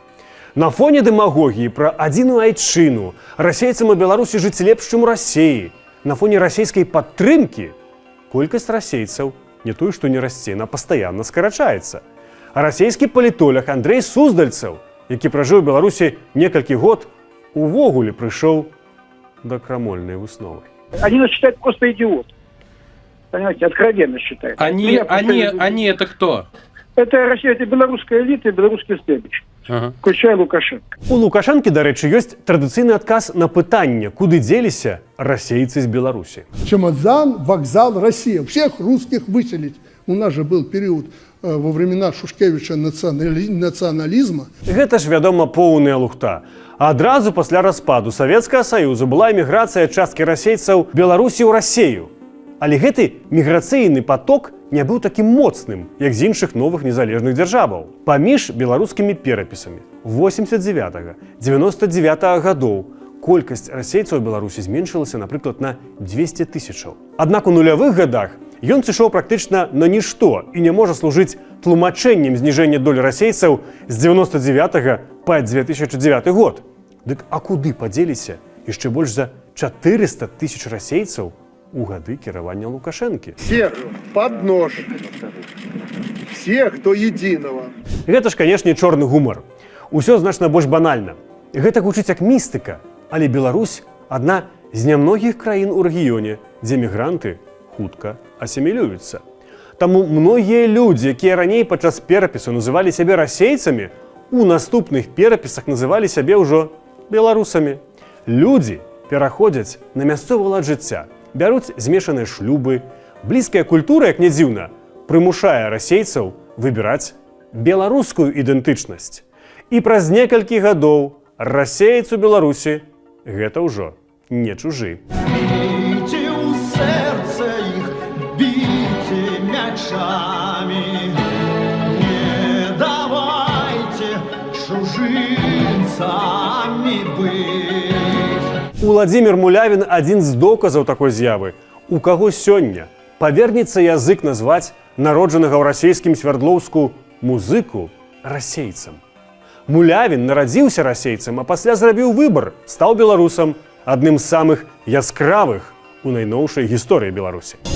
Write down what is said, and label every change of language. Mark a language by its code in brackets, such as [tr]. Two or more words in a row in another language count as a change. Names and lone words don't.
[be] На фоне дэмагогіі пра адзіную айчыну расейцам у Беларусі жыць лепш, чым у Расіі. На фоне расійскай падтрымкі колькасць расейцаў не тое, што не расце, а пастаянна скарачаецца. А расійскі палітолог Андрей Суздальцаў, які пражыў у Беларусі некалькі год, увогуле прыйшоў да крамольнай высновы. [ru] Они нас считают просто идиот. Понимаете, откровенно считают. Они это кто? Это Россия, это белорусская элита и белорусский следующий. Включая Лукашенко. [be] У Лукашэнкі, дарэчы, ёсць традыцыйны адказ на пытанне, куды дзеліся расейцы з Беларусі. [ru] Чемодан, вокзал, Россия. Всех русских выселить. У нас же был период во времена Шушкевича национализма. [be] Гэта ж, вядома, поўная лухта. Адразу пасля распаду Савецкага Саюзу была эміграцыя часткі расейцаў Беларусі ў Расію. Але гэты міграцыйны поток не быў такім моцным, як з іншых новых незалежных дзяржаваў. Паміж беларускімі перапісамі 89-99 гадоў колькасць расейцаў у Беларусі зменшылася, напрыклад, на 200 тысячаў. Аднак у нулявых гадах ён сышоў практычна на нішто і не можа служыць тлумачэннем зніжэння долі расейцаў з 99 па 2009 год. Дык а куды падзеліся яшчэ больш за 400 тысяч расейцаў у гады кіравання Лукашэнкі? [ru] Всех под нож. Всех до единого. [be] Гэта ж, канешне, чорны гумар. Усё значна больш банальна. Гэта гучыць як містыка, але Беларусь адна з нямногіх краін у рэгіёне, дзе мігранты хутка асімілююцца. Таму многія людзі, якія раней падчас перапісу называлі сябе расейцамі, у наступных перапісах называлі сябе ўжо беларусамі. Людзі пераходзяць на мясцовы лад жыцця, бяруць змешаныя шлюбы. Блізкая культура, як не дзіўна, прымушае расейцаў выбіраць беларускую ідэнтычнасць. І праз некалькі гадоў расеец у Беларусі гэта ўжо не чужы. [ru] Бейте у сердца их, бейте мячами, не давайте чужинцами быть. [be] Уладзімір Мулявін адзін з доказаў такой з'явы. У каго сёння павернецца язык назваць народжанага ў расейскім Свярдлоўску музыку расейцам. Мулявін нарадзіўся расейцам, а пасля зрабіў выбар, стаў беларусам, адным з самых яскравых у найноўшай гісторыі Беларусі.